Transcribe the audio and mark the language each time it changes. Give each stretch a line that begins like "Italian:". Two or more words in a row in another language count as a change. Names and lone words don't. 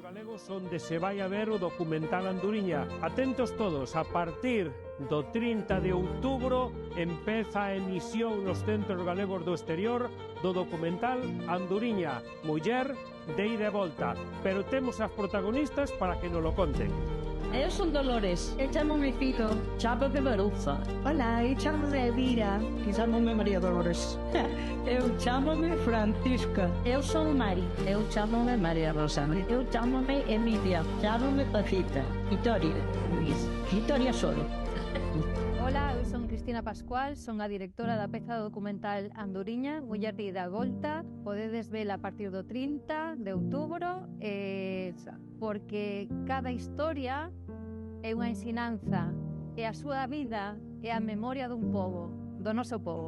Galician: Onde se vai a ver o documental Anduriña. Atentos todos, a partir do 30 de outubro empeza a emisión nos centros galegos do exterior do documental Anduriña, Muller de ida e volta. Pero temos as protagonistas para que nos lo conten. Eu son Dolores.
Portuguese: Eu chamo-me Fito. Chamo-me Marufa. Olá, eu chamo-me Elvira. E chamo-me Maria Dolores. Eu chamo-me Francisca. Eu sou Mari. Eu chamo-me Maria Rosa. Eu chamo-me Emília. Chamo-me Pacita. Vitória. Luís. Vitória Solo.
Galician: Ola, eu son Cristina Pascual, son a directora da peza documental Anduriña, Muller de ida e volta. Podedes vela a partir do 30 de outubro, porque cada historia é unha ensinanza, e a súa vida é a memoria dun pobo, do noso pobo.